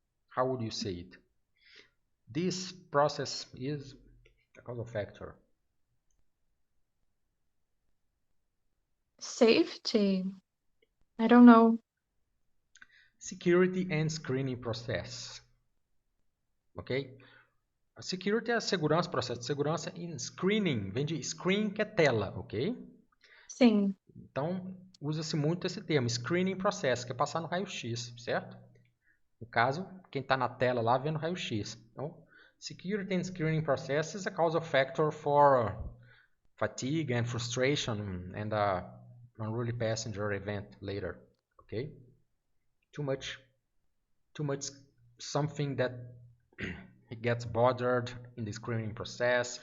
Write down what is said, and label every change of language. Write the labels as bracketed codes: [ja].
[en] How would you say it? This process is a causal factor. Safety. I don't know. Security and screening process. Ok? [pt] A security é a segurança, processo de segurança, e screening vem de screen, que é tela, ok? Sim. Então, usa-se muito esse termo, screening process, que é passar no raio-x, certo? No caso, quem está na tela lá vendo raio-x. [en] Então, security and screening process is a causal factor for fatigue and frustration and a unruly passenger event later, okay? Too much something that he gets bothered in the screening process.